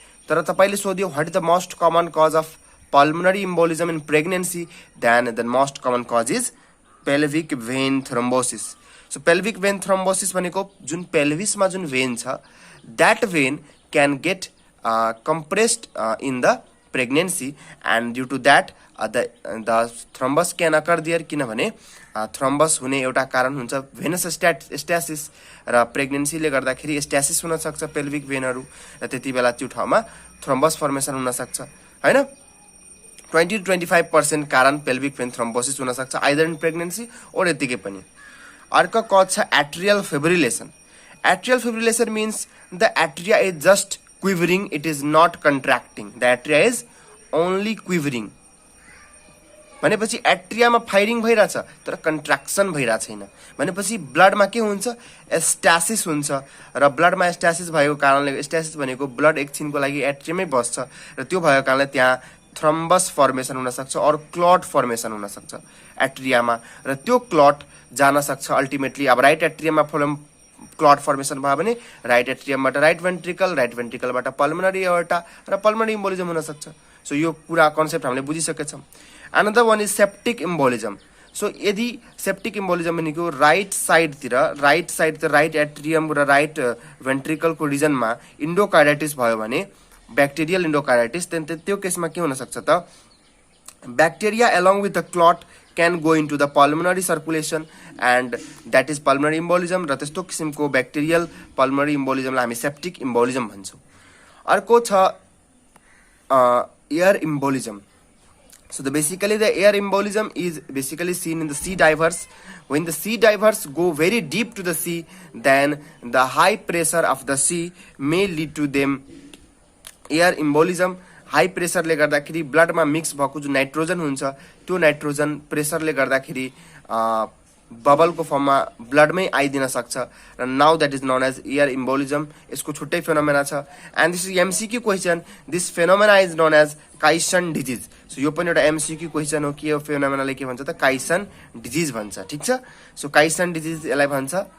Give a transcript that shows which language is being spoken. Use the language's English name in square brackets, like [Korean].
[Nepali] तर तपाईले सोध्यो [English] what is the most common cause of pulmonary embolism in pregnancy, then the most common cause is pelvic vein thrombosis. So pelvic vein thrombosis [Nepali] भनेको जुन pelvisमा जुन vein छ, [English] that vein can get compressed in the pregnancy and due to that the thrombus can occur there. [Nepali] किनभने thrombus हुने एउटा कारण हुन्छ Venus स्ट्यासिस र प्रेग्नेन्सीले गर्दाखेरि स्ट्यासिस हुन सक्छ पेल्भिक भेनहरु र त्यति बेला त्यो ठाउँमा थ्रोम्बस फर्मेसन हुन सक्छ, हैन। 20 to 25% कारण पेल्भिक भेन थ्रोम्बोसिस हुन सक्छ [English] either in pregnancy [Nepali] और यतिकै पनि। अर्को कज छ [English] Atrial fibrillation. Atrial fibrillation means the atria is just quivering, it is not contracting, the atria is only quivering. [Nepali] भनेपछि एट्रियामा फायरिङ भइरहेछ तर कन्ट्र्याक्सन भइरहेको छैन। भनेपछि ब्लडमा के हुन्छ, स्ट्यासिस हुन्छ, र ब्लडमा स्ट्यासिस भएको कारणले, स्ट्यासिस भनेको ब्लड एकछिनको लागि एट्रियमै बस्छ र त्यो भएको कारणले त्यहाँ थ्रम्बस फर्मेसन हुनसक्छ और क्लट फर्मेसन हुनसक्छ एट्रियामा, र त्यो क्लट जान सक्छ अल्टिमेटली। अब राइट एट्रियममा क्लट फर्मेसन भयो भने राइट एट्रियमबाट राइट भेन्ट्रिकलबाट पल्मोनरी एओर्टा र पल्मोनरी इम्बोलिजम हुनसक्छ। सो यो कुरा कन्सेप्ट हामीले बुझिसकेछौँ। [English] Another one is septic embolism. [Nepali] So यदि सेप्टिक इम्बोलिजम भनेको राइट साइडतिर राइट एट्रियम र राइट भेन्ट्रिकलको रिजनमा इन्डोकार्डाइटिस भयो भने, ब्याक्टेरियल इन्डोकार्डाइटिस, त्यो केसमा के हुनसक्छ त, bacteria [English] along with the clot can go into the pulmonary circulation and that is pulmonary embolism, [Nepali] र त्यस्तो किसिमको ब्याक्टेरियल पल्मोनरी इम्बोलिजमलाई हामी सेप्टिक इम्बोलिजम भन्छौँ। अर्को छ air इम्बोलिजम। [English] So basically the air embolism is basically seen in the sea divers. When the sea divers go very deep to the sea, then the high pressure of the sea may lead to them air embolism. [Nepali] High प्रेसरले गर्दाखेरि ब्लडमा mix भएको जो nitrogen हुन्छ त्यो nitrogen प्रेसरले गर्दाखेरि बबलको फर्ममा ब्लडमै आइदिन सक्छ र [English] Now that is known as air embolism. [Nepali] यसको छुट्टै फेनोमेना छ [English] And this is MCQ question. This phenomena is known as caisson disease. [Nepali] So यो पनि एउटा एमसीक्यू क्वेसन हो कि यो फेनोमेनाले के भन्छ त, काइसन डिजिज भन्छ। ठिक छ, सो काइसन डिजिज यसलाई भन्छ।